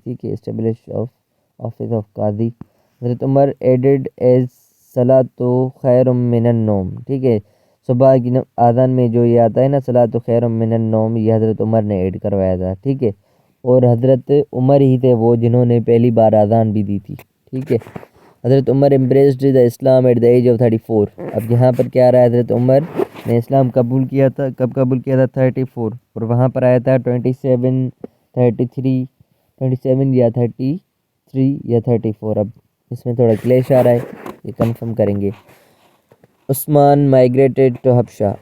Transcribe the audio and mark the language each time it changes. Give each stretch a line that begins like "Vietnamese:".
English: ٹھیک ہے. Establish office of قاضی. حضرت عمر ایڈڈ ایز
Arabic: صلاۃ خیر من النوم.
English: ٹھیک ہے.
Urdu: صبح کی اذان میں جو یہ آتا ہے نا
Arabic: صلاۃ خیر من النوم،
Urdu: یہ حضرت عمر نے ایڈ کروایا تھا. ٹھیک ہے. اور حضرت عمر ہی تھے وہ جنہوں نے پہلی بار اذان بھی دی تھی. ٹھیک ہے.
English: حضرت عمر embraced the اسلام at the age of 34.
Urdu: اب یہاں پر کیا آ رہا ہے، حضرت عمر نے اسلام قبول کیا تھا، کب قبول کیا تھا؟ 34، اور وہاں پر آیا تھا 27 33 27 یا 33 یا 34. اب اس میں تھوڑا کلیش آ رہا ہے، یہ کنفرم کریں گے.
English: عثمان migrated to حبشہ.